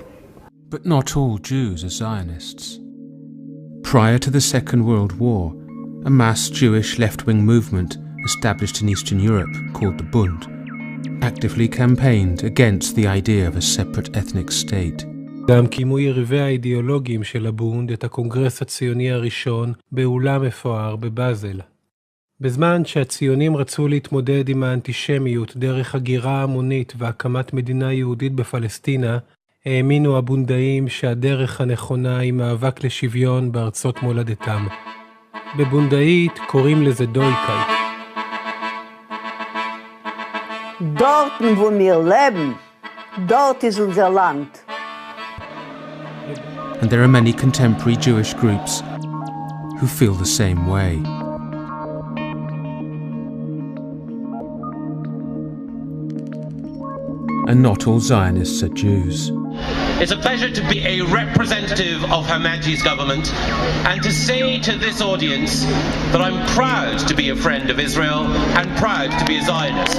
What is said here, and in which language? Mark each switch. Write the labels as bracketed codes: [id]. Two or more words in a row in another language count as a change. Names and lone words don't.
[en] But not all Jews are Zionists. Prior to the Second World War, a mass Jewish left-wing movement established in Eastern Europe called the Bund actively campaigned against the idea of a separate ethnic state. [he] גם קיימו יריבי האידיאולוגיים של הבונד את הקונגרס הציוני הראשון באולם מפואר בבאזל. בזמן שהציונים רצו להתמודד עם האנטישמיות דרך הגירה המונית והקמת מדינה יהודית בפלסטינה, האמינו הבונדאים שהדרך הנכונה היא מאבק לשוויון בארצות מולדתם. בבונדאית קוראים לזה דויקייט. [yi] Dorten, wo wir leben, dort ist unser Land. [en] And there are many contemporary Jewish groups who feel the same way. And not all Zionists are Jews. It's a pleasure to be a representative of Her Majesty's government and to say to this audience that I'm proud to be a friend of Israel and proud to be a Zionist.